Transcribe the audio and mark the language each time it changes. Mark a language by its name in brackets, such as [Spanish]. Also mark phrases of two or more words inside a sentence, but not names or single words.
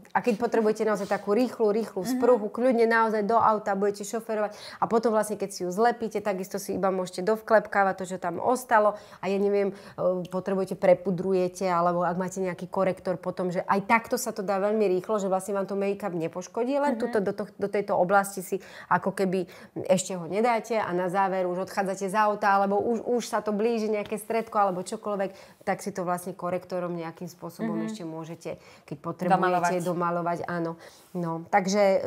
[Slovak] A keď potrebujete naozaj takú rýchlu sprúhu, kľudne naozaj do auta budete šoferovať a potom vlastne, keď si ju zlepíte, takisto si iba môžete dovklepkávať to, čo tam ostalo a ja neviem, potrebujete, prepudrujete, alebo ak máte nejaký korektor potom, že aj takto sa to dá veľmi rýchlo, že vlastne vám to make-up nepoškodí, len tuto do tejto oblasti si ako keby ešte ho nedáte a na záver už odchádzate z auta, alebo už sa to blíži nejaké stredko alebo čokoľvek, tak si to vlastne korektorom nejakým spôsobom ešte môžete, keď potrebujete domalovať, áno. No, takže...